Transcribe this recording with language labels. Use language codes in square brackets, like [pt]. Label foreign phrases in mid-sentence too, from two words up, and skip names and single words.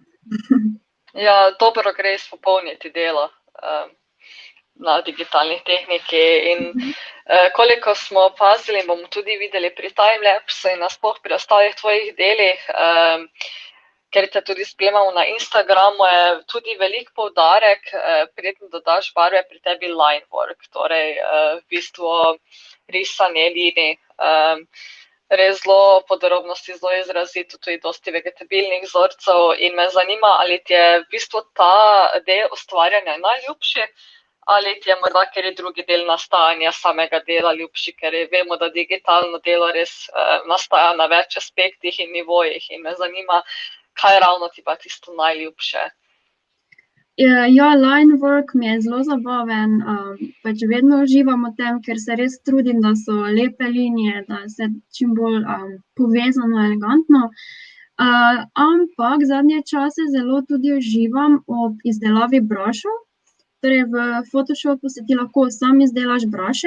[sl] Ja, dobro gre izpopolniti delo na digitalni tehniki in koliko smo opazili, bomo tudi videli pri timelapsu in nasploh pri ostalih tvojih delih, ker te tudi spremljamo na Instagramu, je tudi velik poudarek, preden dodaš barve, pri tebi [en] line work, [sl] torej v bistvu risanje linij. Res zelo podrobnosti, zelo izrazito, tudi dosti vegetabilnih vzorcev in me zanima, ali ti je v bistvu ta del ustvarjanja najljubši ali ti je morda kateri drugi del nastajanja samega dela ljubši, ker vemo, da digitalno delo res nastaja na več aspektih in nivojih in me zanima, kaj ravno ti pa tisto najljubše. Ja, [en] line work [sl] mi je zelo zabaven, pač vedno uživam v tem, ker se res trudim, da so lepe linije, da se čim bolj povezano, elegantno. Ampak zadnje čase zelo tudi uživam ob izdelavi brašev. Torej v Photoshopu si ti lahko sam izdelaš braše.